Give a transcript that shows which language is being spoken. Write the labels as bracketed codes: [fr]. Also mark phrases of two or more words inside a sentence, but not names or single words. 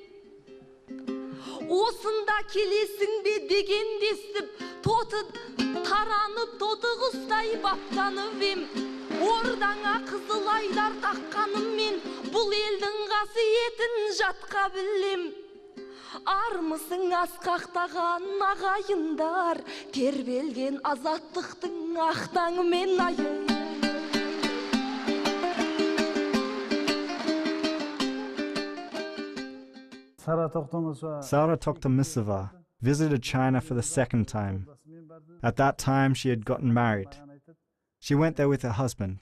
[kk] Осында келесің бе деген дестіп, тоты таранып, тоты құстай баптанып ем. Ордаңа қызыл айдар таққаныммен, бұл елдің қасиетін жатқа білем. Армысың асқақтаған ағайындар, тербелген азаттықтың ақтаңымен айы. [en] Sara Toktamysova visited China for the second time. At that time, she had gotten married. She went there with her husband.